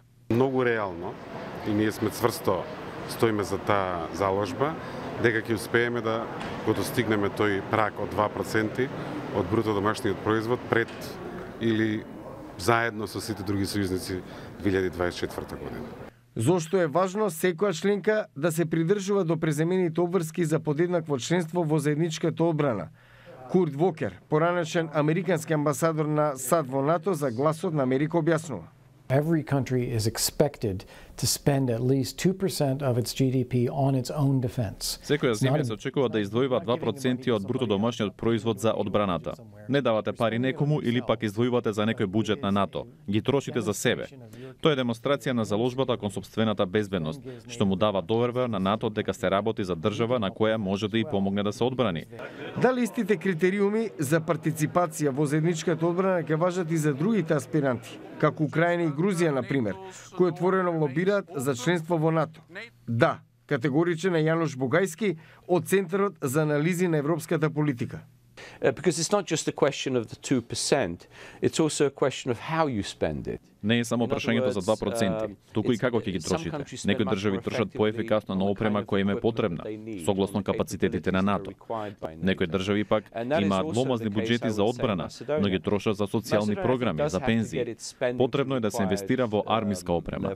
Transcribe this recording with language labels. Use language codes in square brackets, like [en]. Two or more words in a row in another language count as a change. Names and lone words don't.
[mk] Многу реално и ние сме цврсто стоиме за таа заложба дека ќе успееме да го достигнеме тој праг од 2% од бруто домашниот производ пред или заедно со сите други сојузници 2024 година. Зошто е важно секоја членка да се придржува до преземените обврски за подеднакво членство во заедничката одбрана. Курт Вокер, поранешен американски амбасадор на САД во НАТО, за Гласот на Америка објаснува. [en] Every country is expected to spend at least 2% of its GDP on its own defense. [mk] Секоја земја се очекува да издвојува 2% од бруто домашниот производ за одбраната. Не давате пари некому или пак издвојувате за некој буџет на НАТО. Ги трошите за себе. Тоа е демонстрација на заложбата кон сопствената безбедност, што му дава доверба на НАТО дека се работи за држава на која може да и помогне да се одбрани. Дали истите критериуми за партиципација во заедничката одбрана ќе важат и за другите аспиранти, како Украина и Грузија, например, кои отворено лобираат за членство во НАТО? Да, категоричен е Јанош Бугајски од Центарот за анализи на европската политика. [en] Because it's not just a question of the 2%, it's also a question of how you spend it. [mk] Не е само прашањето за 2%, туку и како ќе ги трошите. Некои држави трошат поефикасно на опрема која им е потребна, согласно капацитетите на НАТО. Некои држави пак имаат гломазни буџети за одбрана, но ги трошат за социјални програми, за пензии. Потребно е да се инвестира во армиска опрема.